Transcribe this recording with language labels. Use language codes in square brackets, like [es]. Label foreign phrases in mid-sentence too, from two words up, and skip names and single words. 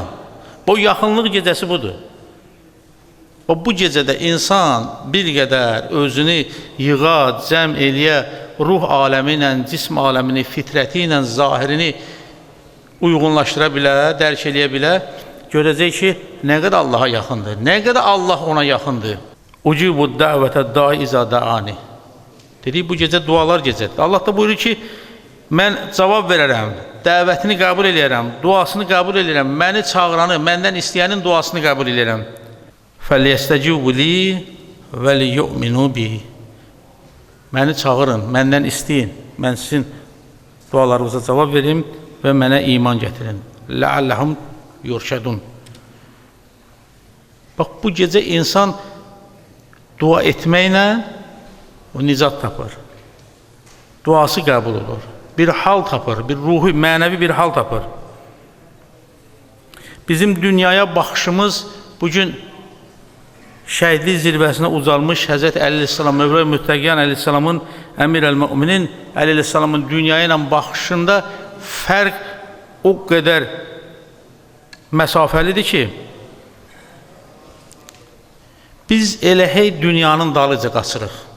[az] Bu yaxınlıq gecəsi budur. O bu gecədə insan bir qədər özünü yığa, cəm eləyə, ruh aləmi ilə, cism aləmini, fitrəti ilə, zahirini uyğunlaşdıra bilər, dərk eləyə bilər, görəcək ki, nə qədər Allaha yaxındır, nə qədər Allah ona yaxındır. [ar] أجيب دعوة الداع إذا دعان. [az] Dedik, bu gecə dualar gecədir. Allah da buyurur ki, mən cavab verərəm, dəvətini qəbul eləyərəm, duasını qəbul eləyərəm, məni çağıranı, məndən istəyənin duasını qəbul eləyərəm. [ar] فَلْيَسْتَجِبُوا لِي وَلِيُؤْمِنُوا بِهِ. [az] Məni çağırın, məndən istəyin, mən sizin dualarınıza cavab verim və mənə iman gətirin. [ar] لَعَلَّهُمْ يُرْشَدُونَ. [az] Bax, bu gecə insan dua etməklə o nicat tapır. Duası qəbul olur. Bir hal tapır, bir ruhi, mənəvi bir hal tapır. Bizim dünyaya baxışımız bugün şəhidlik zirvəsinə ucalmış Həzrət Əli Əleyhisselam, Mövla Müttəqiyyən Əleyhisselamın, Əmir Əl-Müminin Əli Əleyhisselamın dünyaya ilə baxışında fərq o qədər məsafəlidir ki, biz elə hey dünyanın dalıca qaçırıq.